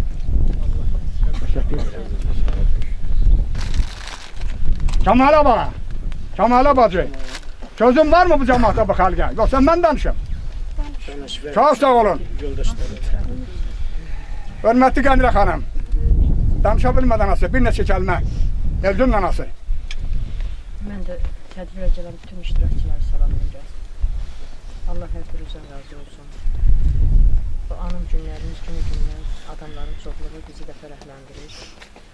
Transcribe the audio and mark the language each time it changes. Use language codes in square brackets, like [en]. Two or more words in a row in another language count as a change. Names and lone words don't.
[tr] Kamala bana, Kamala bacı. Sözün var mı bu cemaate bu halka? Yoksa ben danışım. Çok sağ olun. Hürmetli Kendire Hanım. [az] Danışabilmeden anası, bir neçə kəlmə. Evcun'un anası. Ben de tədbirə gələn bütün iştirakçıları salamlayacağım. Allah hər birinizdən razı olsun. Bu anım günlərimiz, günlər, adamların çoxluğu bizi də fərəhləndirir.